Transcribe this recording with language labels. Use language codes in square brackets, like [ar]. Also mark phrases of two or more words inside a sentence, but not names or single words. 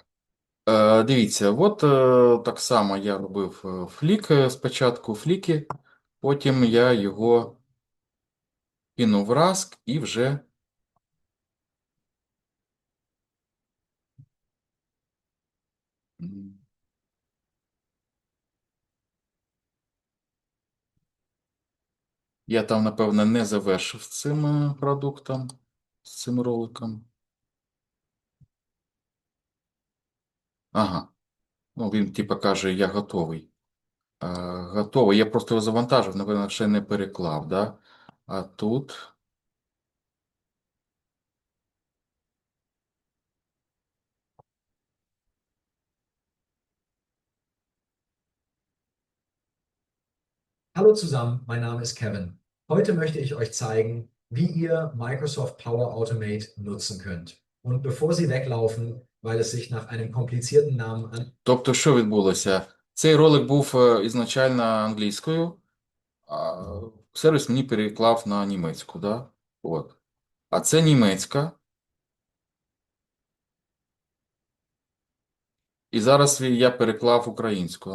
[uk] Дивіться, от так само я робив флік спочатку фліки, потім я його кинув в Rask і вже я там, напевно, не завершив з цим продуктом, з цим роликом. Ага. Ну, він типа каже, я готовий. Готовий. Я просто його завантажив, напевно, ще не переклав, да? А тут. [de] Hallo zusammen, mein Name ist Kevin. Heute möchte ich euch zeigen, wie ihr Microsoft Power Automate nutzen könnt. Und bevor Sie weglaufen, weil es sich nach einem komplizierten Namen an [uk] Тобто, що відбулося? Цей ролик був ізначально англійською, а сервіс мені переклав на німецьку, да? От. А це німецька. І зараз я переклав українською.